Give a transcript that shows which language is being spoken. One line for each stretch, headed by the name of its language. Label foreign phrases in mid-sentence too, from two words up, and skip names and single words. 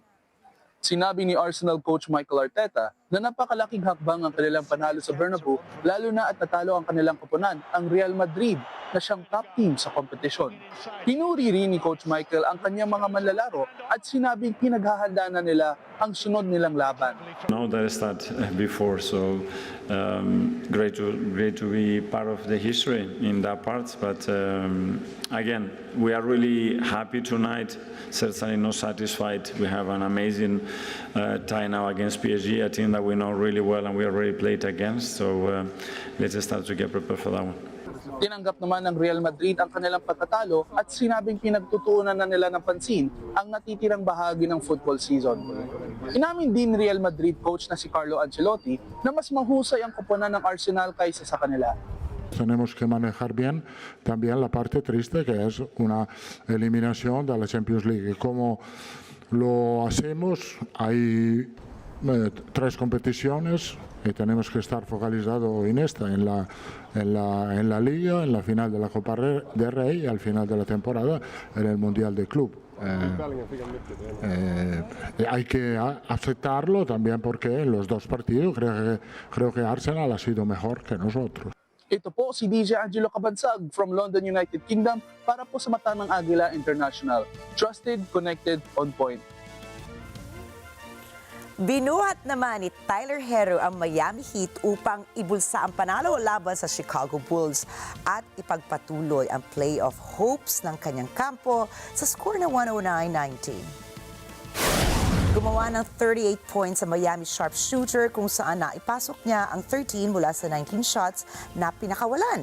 Filipino: Sinabi ni Arsenal coach Mikel Arteta na napakalaking hakbang ang kanilang panalo sa Bernabeu lalo na at natalo ang kanilang koponan, ang Real Madrid, na siyang
English: top team
Filipino: sa kompetisyon. Pinuri rin ni Coach Michael ang kanyang mga manlalaro at sinabing pinaghahanda na nila ang sunod nilang laban.
English: No, that start before, so great to be part of the history in that part. But again, we are really happy tonight. Certainly not satisfied. We have an amazing tie now against PSG, a team that we know really well and we already played against. So let's start to get prepared for that one.
Filipino: Tinanggap naman ng Real Madrid ang kanilang pagkatalo at sinabing pinagtutuunan na nila ng pansin ang natitirang bahagi ng football season. Inamin din Real Madrid coach na si Carlo Ancelotti na mas mahusay ang koponan ng Arsenal kaysa sa kanila.
Spanish: Tenemos que manejar bien también la parte triste que es una eliminación de la Champions League. ¿Cómo lo hacemos? Hay 3 competiciones y tenemos que estar focalizados en esta, en la Liga, en la final de la Copa del Rey y al final de la temporada en el Mundial de Club. Hay que aceptarlo también porque en los 2 partidos creo que Arsenal ha sido mejor que nosotros.
Filipino: Ito po si DJ Angelo Cabansag from London, United Kingdom para po sa mata ng Agila International.
English: Trusted, connected, on point.
Filipino: Binuhat naman ni Tyler Herro ang Miami Heat upang ibulsa ang panalo laban sa Chicago Bulls at ipagpatuloy ang
English: playoff hopes
Filipino: ng kanyang kampo sa score na 109-90. Gumawa ng 38 points sa Miami sharpshooter kung saan naipasok niya ang 13 mula sa 19 shots na pinakawalan.